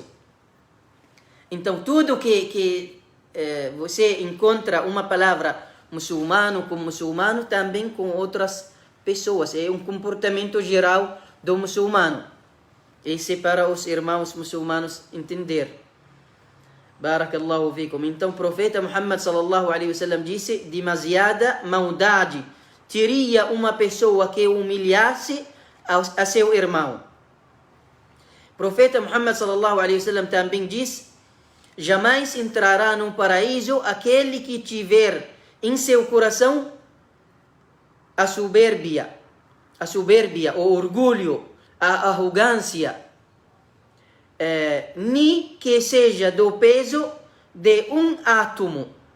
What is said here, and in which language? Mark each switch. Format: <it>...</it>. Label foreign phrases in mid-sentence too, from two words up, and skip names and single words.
<pt>Então, tudo que você encontra uma palavra muçulmano com muçulmano, também com outras pessoas. É um comportamento geral do muçulmano. Isso é para os irmãos muçulmanos entender.</pt> <ar>بارك الله فيكم.</ar> <pt>Então, o profeta Muhammad</pt> <ar>صلى الله عليه وسلم</ar> <pt>disse: demasiada maldade teria uma pessoa que humilhasse a seu irmão. O profeta Muhammad</pt> <ar>صلى الله عليه وسلم</ar> <pt>também diz: jamais entrará no paraíso aquele que tiver em seu coração a soberbia, o orgulho, a arrogância, nem que seja do peso de um átomo.</pt>